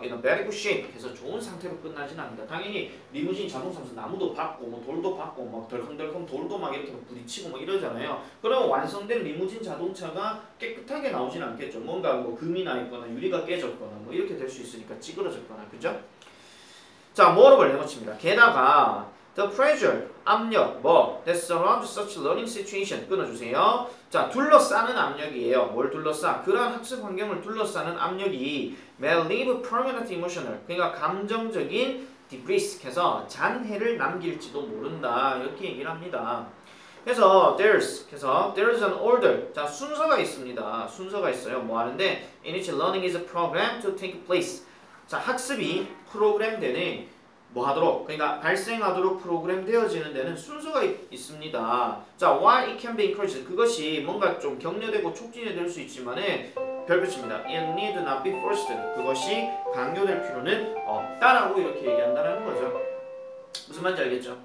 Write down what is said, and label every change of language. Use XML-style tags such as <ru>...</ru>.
<en>in a very good shape</en> <ko>해서 좋은 상태로 끝나진 않는다. 당연히 리무진 자동차면서 나무도 박고 뭐 돌도 박고 막 덜컹덜컹 돌도 막 이렇게 부딪히고 막 이러잖아요. 그러면 완성된 리무진 자동차가 깨끗하게 나오진 않겠죠. 뭔가 뭐 금이 나 있거나 유리가 깨졌거나 뭐 이렇게 될 수 있으니까 찌그러졌거나 그죠? 자, 뭐를 내놓습니다. 게다가</ko> <en>the pressure,</en> <ko>압력,</ko> <en>that surrounds such learning situation</en> <ko>끊어주세요. 자, 둘러싸는 압력이에요. 뭘 둘러싸? 그러한 학습 환경을 둘러싸는 압력이</ko> <en>may leave permanent emotional,</en> <ko>그러니까 감정적인 debris,해서 잔해를 남길지도 모른다. 이렇게 얘기를 합니다. 그래서</ko> <en>there's an order.</en> <ko>자, 순서가 있습니다. 순서가 있어요. 뭐 하는데</ko> <en>in which learning is programmed to take place.</en> <ko>자, 학습이 프로그램되는 뭐 하도록 그러니까 발생하도록 프로그램되어지는 데는 순서가 있습니다. 자,</ko> <en>while it can be encouraged</en> <ko>그것이 뭔가 좀 격려되고 촉진이 될 수 있지만은 별표입니다.</ko> <en>It need not be forced.</en> <ko>그것이 강요될 필요는 없다라고 이렇게 얘기한다는 거죠. 무슨 말인지 알겠죠?</ko>